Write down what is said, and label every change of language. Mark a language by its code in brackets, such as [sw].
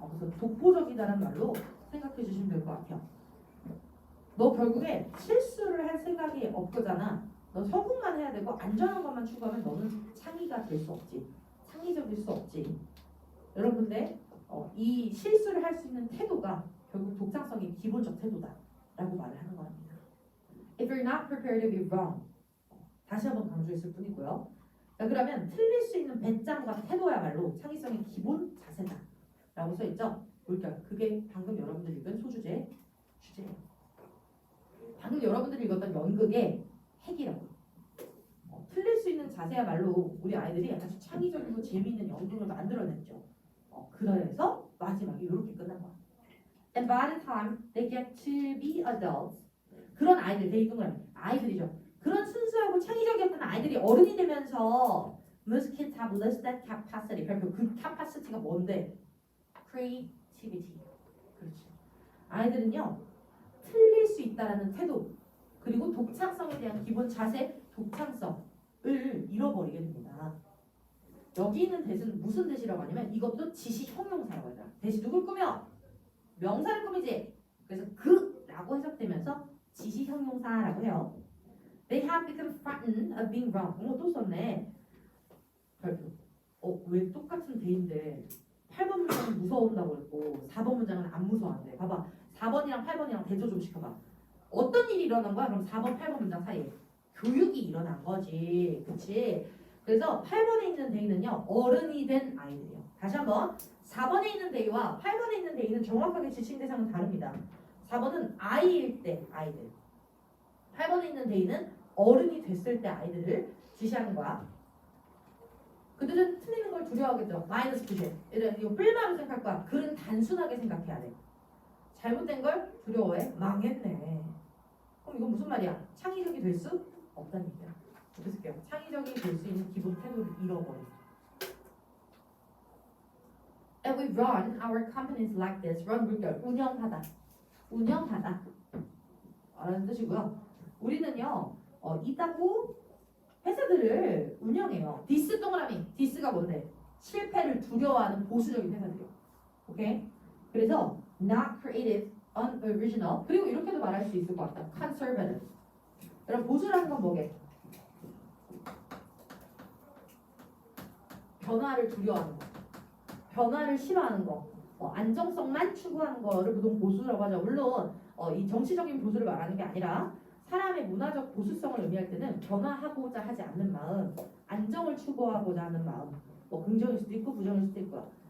[ko] 그래서 독보적이다라는 말로 생각해 주시면 될 것 같아요. 너 결국에 실수를 할 생각이 없거잖아. 너 성공만 해야 되고 안전한 것만 추구하면 너는 창의가 될 수 없지. 창의적일 수 없지. 여러분들 이 실수를 할 수 있는 태도가 결국 독창성의 기본적 태도다 라고 말을 하는 겁니다. [en] If you're not prepared to be wrong [ko] 다시 한번 강조했을 뿐이고요. 자, 그러면 틀릴 수 있는 배짱과 태도야말로 창의성의 기본 자세다 라고 써있죠. 볼게요. 그게 방금 여러분들이 읽은 소주제 주제예요. 방금 여러분들이 읽었던 연극의 핵이라고. 틀릴 수 있는 자세야말로 우리 아이들이 아주 창의적이고 재미있는 연극을 만들어냈죠. 그래서 마지막에 이렇게 끝난 거야. [en] And by the time they get to be adults, [ko] 그런 아이들, [en] they [ko] 동그라미 아이들이죠. 그런 순수하고 창의적이었던 아이들이 어른이 되면서 [en] most kids have lost that capacity. [ko] 별표 그 capacity가 뭔데? Creativity. 그렇지. 아이들은요. 틀릴 수 있다라는 태도 그리고 독창성에 대한 기본 자세, 독창성을 잃어버리게 됩니다. 여기 있는 대시는 무슨 대시라고 하냐면 이것도 지시 형용사라고 하잖아. 대시 누굴 꾸며? 명사를 꾸미지. 그래서 그라고 해석되면서 지시 형용사라고 해요. [en] They have become frightened of being wrong. [ko] 또 썼네. 별표. 왜 똑같은 대인데 8번 문장은 무서운다고 그랬고 4번 문장은 안 무서워한대. 봐봐. 4번이랑 8번이랑 대조 좀 시켜봐. 어떤 일이 일어난 거야? 그럼 4번, 8번 문장 사이에 교육이 일어난 거지. 그치? 그래서 8번에 있는 데이는요. 어른이 된 아이들이에요. 다시 한번 4번에 있는 데이와 8번에 있는 데이는 정확하게 지칭 대상은 다릅니다. 4번은 아이일 때 아이들. 8번에 있는 데이는 어른이 됐을 때 아이들을 지시하는 거야. 그들은 틀리는 걸 두려워하겠죠. 마이너스 표시. 이거 뿔마로 생각할 거야. 글은 단순하게 생각해야 돼. 잘못된 걸 두려워해? 망했네. 그럼 이건 무슨 말이야? 창의적이 될 수 없다는 얘기야. 어떻게 쓸게요? 창의적이 될 수 있는 기본 태도를 잃어버려. [en] And we run our companies like this. [ko] run 물결 운영하다. 운영하다. 라는 뜻이고요. 우리는요. 이따구 회사들을 운영해요. 디스 동그라미. 디스가 뭔데? 실패를 두려워하는 보수적인 회사들이요. 오케이? 그래서 [en] not creative, unoriginal. [ko] 그리고 이렇게도 말할 수 있을 것 같다. [en] conservative. [ko] 여러분 보수라는 건 뭐게? 변화를 두려워하는 거. 변화를 싫어하는 거. 안정성만 추구하는 거를 보통 보수라고 하죠. 물론 이 정치적인 보수를 말하는 게 아니라 사람의 문화적 보수성을 의미할 때는 변화하고자 하지 않는 마음, 안정을 추구하고자 하는 마음, 긍정일 수도 있고 부정일 수도 있고요.